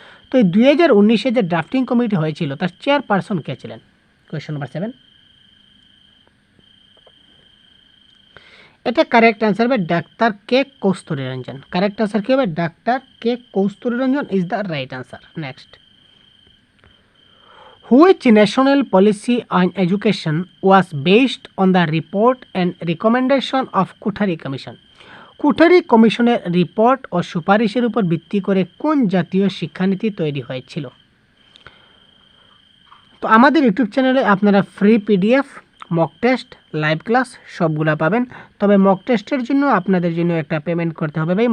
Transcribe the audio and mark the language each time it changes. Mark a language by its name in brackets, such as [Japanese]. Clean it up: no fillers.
[Bangla] তো এই 2019-এ যে ড্রাফটিং কমিটি হয়েছিল তার চেয়ারপারসন কে ছিলেন? Question number 7। এটা কারেক্ট আনসার হবে ডাক্তার কে কস্তুরী রঞ্জন। কারেক্ট আনসার কী হবে? Doctor K Kasturi Ranjan is the right answer. [English] Next, which national policy on education was based on the report and recommendation of Kothari Commission? [Bangla] Kothari কমিশনের report ও সুপারিশের উপর ভিত্তি করে কোন জাতীয় শিক্ষানীতি তৈরি হয়েছিল? তো আমাদের ইউটিউব চ্যানেলে আপনারা free PDF mock test, live class সবগুলা পাবেন। তবে মক টেস্টের জন্য আপনাদের জন্য একটা পেমেন্ট করতে হবে ভাই।